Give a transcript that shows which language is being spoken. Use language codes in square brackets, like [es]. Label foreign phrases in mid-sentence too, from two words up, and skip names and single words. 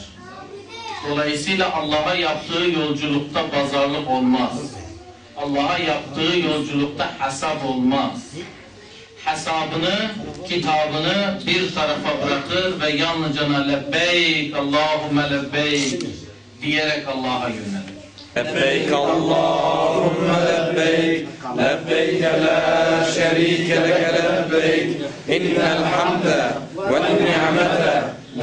[tr] Dolayısıyla Allah'a yaptığı yolculukta pazarlık olmaz. Allah'a yaptığı yolculukta hesap olmaz. Hesabını, kitabını bir tarafa bırakır ve yalnızca [ar] لبيك، اللهم لبيك [tr] diyerek Allah'a yönelir. [ar] لبيك اللهم لبيك لبيك لا شريك لك لبيك إن الحمد والنعمة